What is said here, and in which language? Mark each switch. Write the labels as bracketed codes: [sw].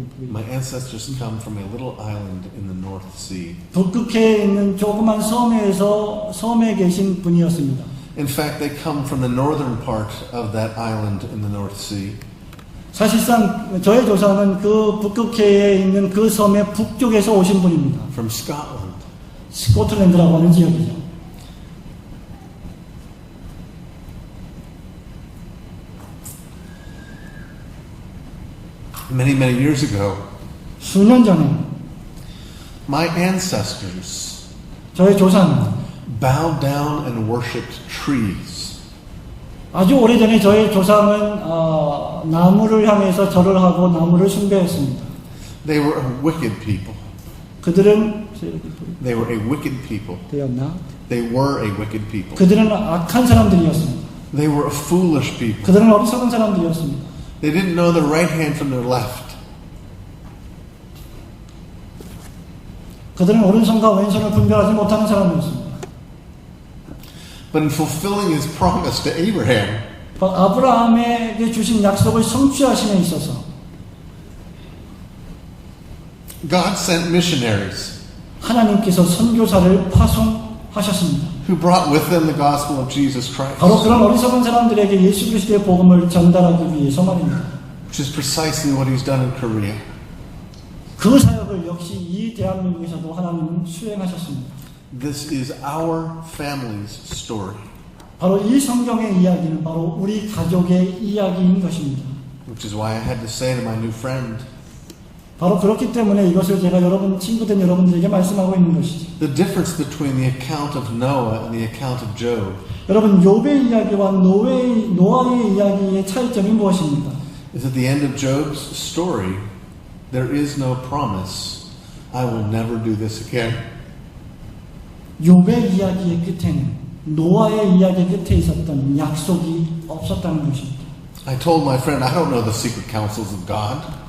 [en] My ancestors come from a little island in the North Sea. [ko] 북극해에 있는 조그만 섬에 계신 분이었습니다. [en] In fact, they come from the northern part of that island in the North Sea. [ko] 사실상 저의 조상은 그 북극해에 있는 그 섬의 북쪽에서 오신 분입니다. [en] From Scotland. [ko] 스코틀랜드라고 하는 지역이죠. [en] Many years ago, [ko] 수년 전에 [en] my ancestors [ko] 저의 조상은 [en] bowed down and worshipped trees. [ko] 아주 오래전에 저의 조상은 나무를 향해서 절을 하고 나무를 숭배했습니다. [en] They were a wicked people. [ko] 그들은 [en] They were a wicked people. [ko] 되었나? [en] They were a wicked people. [ko] 그들은 악한 사람들이었습니다. [en] They were a foolish people. [ko] 그들은 어리석은 사람들이었습니다. [en] They didn't know their right hand from their left. [ko] 그들은 오른손과 왼손을 분별하지 못하는 사람이었습니다. [en] But in fulfilling his promise to Abraham, [ko] 아브라함에게 주신 약속을 성취하심에 있어서 [en] God sent missionaries [ko] 하나님께서 선교사를 파송하셨습니다. [en] who brought with them the gospel of Jesus Christ, [ko] 바로 그런 어리석은 사람들에게 예수 그리스도의 복음을 전달하기 위해서 말입니다. [en] which is precisely what he's done in Korea. [ko] 그 사역을 역시 이 대한민국에서도 하나님은 수행하셨습니다. [en] This is our family's story, [ko] 바로 이 성경의 이야기는 바로 우리 가족의 이야기인 것입니다. [en] which is why I had to say to my new friend, [ko] 바로 그렇기 때문에 이것을 제가 여러분 친구된 여러분들에게 말씀하고 있는 것이죠. [en] the difference between the account of Noah and the account of Job [ko] 여러분 욥의 이야기와 노아의 이야기의 차이점이 무엇입니까? [en] is at the end of Job's story, there is no promise, I will never do this again. [ko] 욥의 이야기의 끝에는 노아의 이야기 끝에 있었던 약속이 없었다는 것입니다. [en] I told my friend, I don't know the secret counsels of God.